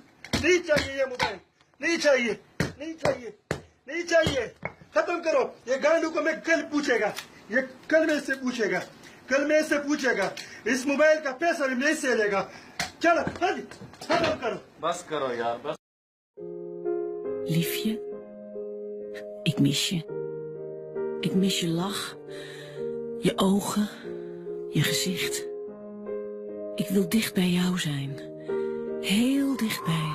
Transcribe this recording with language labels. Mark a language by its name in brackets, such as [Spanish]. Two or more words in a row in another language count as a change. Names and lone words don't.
[Hindi] नहीं चाहिए ये मोबाइल, नहीं चाहिए, खत्म करो। ये गांडू को मैं कल पूछेगा, ये कल में से पूछेगा, इस मोबाइल का पैसा भी मैं से लेगा। चलो खत्म करो, बस करो यार, बस। [Dutch] Liefje, ik mis je. Ik mis je lach, je ogen, je gezicht. Ik wil dicht bij jou zijn. Heel dichtbij.